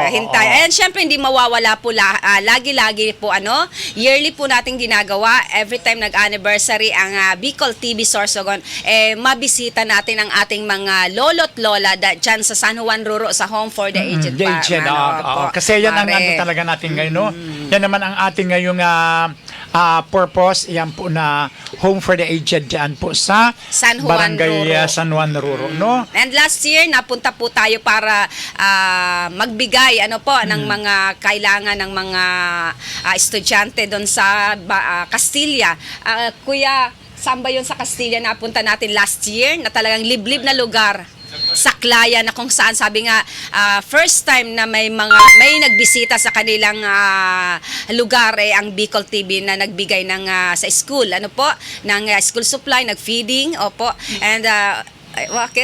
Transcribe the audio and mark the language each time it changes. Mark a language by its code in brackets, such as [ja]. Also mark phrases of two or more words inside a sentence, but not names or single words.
[tl] And syempre hindi mawawala po lagi-lagi po yearly po nating ginagawa [en] every time [tl] nag-anniversary ang Bicol TV Sorsogon, mabisita natin ang ating mga lolo't lola dyan sa San Juan Ruro sa Home for the Aged. Kasi yan ang talaga natin ngayon. No? Yan naman ang ating ngayong purpose. Yan po na Home for the Aged dyan po sa San Juan Barangay Ruro. San Juan Ruro. No? [en] And last year, [tl] napunta po tayo para magbigay ng mga kailangan ng mga estudyante doon sa Castilla. Kuya, saan ba yun sa Castilla napunta natin [en] last year [tl] na talagang liblib na lugar? Saklaya na kung saan sabi nga [en] first time [tl] na may nagbisita sa kanilang lugar ang Bicol TV na nagbigay ng sa school ng [en] school supply, [tl] nag-feeding, and Ay, bakit?